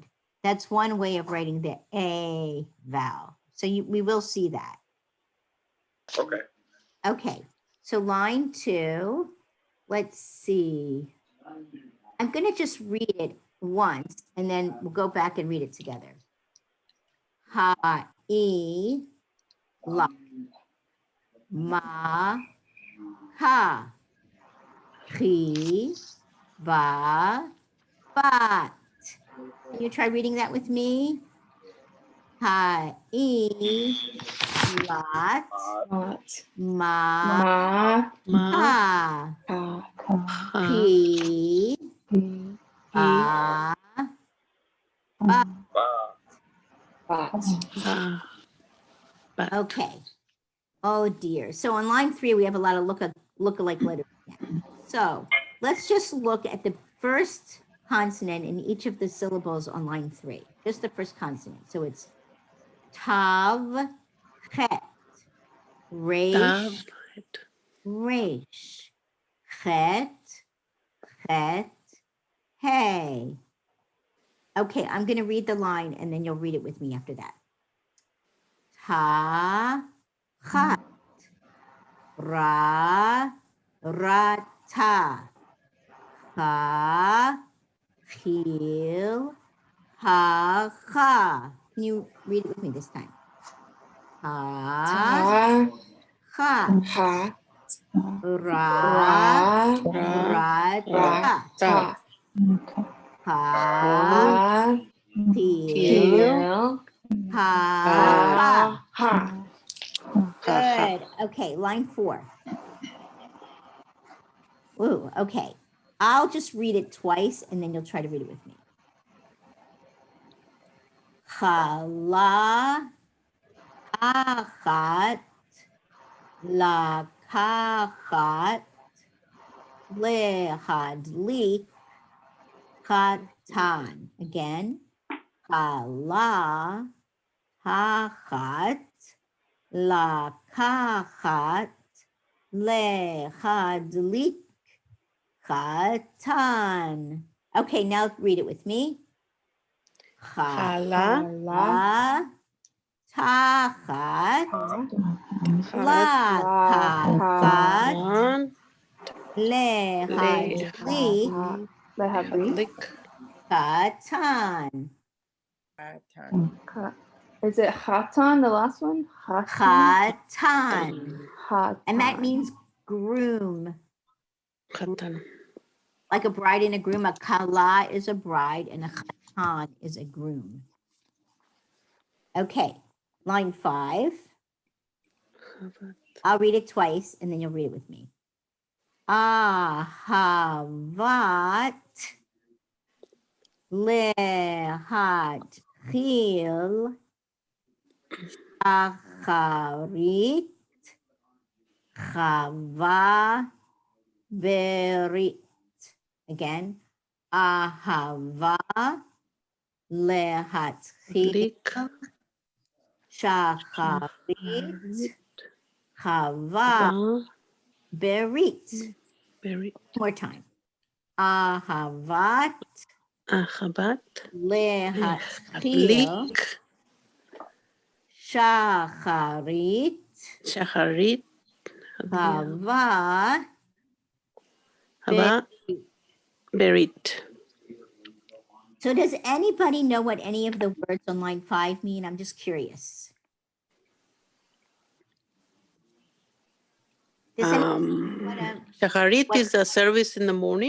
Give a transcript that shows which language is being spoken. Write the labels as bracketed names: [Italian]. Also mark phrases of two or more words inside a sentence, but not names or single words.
[English] That's one way of writing the A vowel. So we will see that. Okay. Okay, so line 2, let's see. I'm going to just read it once and then we'll go back and read it together. [Hebrew] הָ, אֶ, לַ, מַ, קָ, חִי, בַּ, בַּת. [English] Can you try reading that with me? [Hebrew] הָ, אֶ, לוֹט, Lot, ma, Ma, ka, Ha, חִי, בַּ, Ba. Bat, [English] okay. Oh dear. So on line 3, we have a lot of look-alike letters. So let's just look at the first consonant in each of the syllables on line 3. Just the first consonant. So it's tav, chet, resh, resh, chet, chet, hey. Okay, I'm going to read the line and then you'll read it with me after that. [Hebrew] תַּ, חַת, רָ, רָטָה, הַ, חִיל, הַ, חַ. [English] Can you read it with me this time? [Hebrew] Ha, Ta, cha, Ha, ra, Ra, rata, Ta, ha, Ha, chil, Kil, ha. Ha. [English] Good. Okay, line 4. Ooh, okay. I'll just read it twice and then you'll try to read it with me. [Hebrew] חָלָה, אַחַת, לָקַחַת, לְהַדְלִיק, קָטָן. [English] Again, [Hebrew] חָלָה, אַחַת, לָקַחַת, לְהַדְלִיק, קָטָן. [English] Okay, now read it with me. [Hebrew] Chala, חָלָה, תַּחַת, לָקַחַת, לְהַדְלִיק, קָטָן. [English] Is it Khatan, the last one? Katan. And that means groom. [Hebrew] Khatan. [English] Like a bride and a groom, a kala is a bride and a khatan is a groom. Okay, line 5. I'll read it twice and then you'll read it with me. [Hebrew] אַהֲבַת לְהַת חִיל שַׁחֲרִית חַוָּה בְּרִית. [English] Again, [Hebrew] אַהֲבָה לְהַתְחִיל שַׁחֲרִית חַוָּה בְּרִית. Berit. [English] One more time. [Hebrew] Ahavat Ahabat. לְהַתְחִיל שַׁחֲרִית Shacharit. chava הַבָּא. בְּרִית. [English] So does anybody know what any of the words on line 5 mean? I'm just curious. Does anyone wanna- Shacharit is a service in the morning.